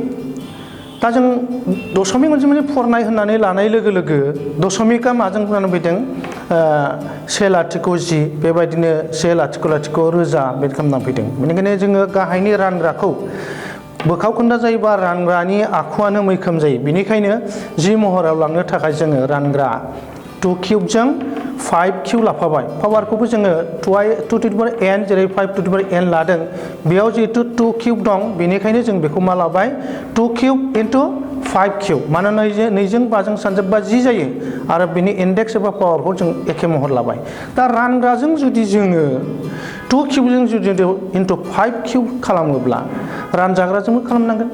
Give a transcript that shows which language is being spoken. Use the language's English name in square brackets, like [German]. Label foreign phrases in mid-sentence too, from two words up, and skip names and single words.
[Bodo] दा जों दशमिक अनजिमानि फुवारनाय होननानै लानाय लोगो लोगो दशमिकआ माजों फैनानै फैदों 1,0,10 बेबायदिनो 1,0,00,000 रोजा बेबायदि खालामनानै फैदों। बेनिखायनो जोङो गाहायनि रानग्राखौ बोखावखोन्दा जायोबा रानग्रानि आखुआनो मैखोम जायो। बेनिखायनो जि महराव लांनो थाखाय जोङो रानग्रा 2 किउबजों 5 किउब लाफाबाय। पावारखौबो जोङो [English] 2 to the power n [Bodo] जेरै [English] 5 to the power n [Bodo] लादों। बेयाव जिहेतु 2 किउब दं बेनिखायनो जों बेखौ मा लाबाय 2 किउब into 5 किउब। मानोना 2 जों 5 जों सानजाबबा 10 जायो आरो बिनि इन्डेक्स एबा पावारखौ जों एखे महर लाबाय। दा रानग्राजों जुदि जोङो 2 किउबजों जुदि into 5 किउब खालामोब्ला रानजाग्राजोंबो खालामनांगोन।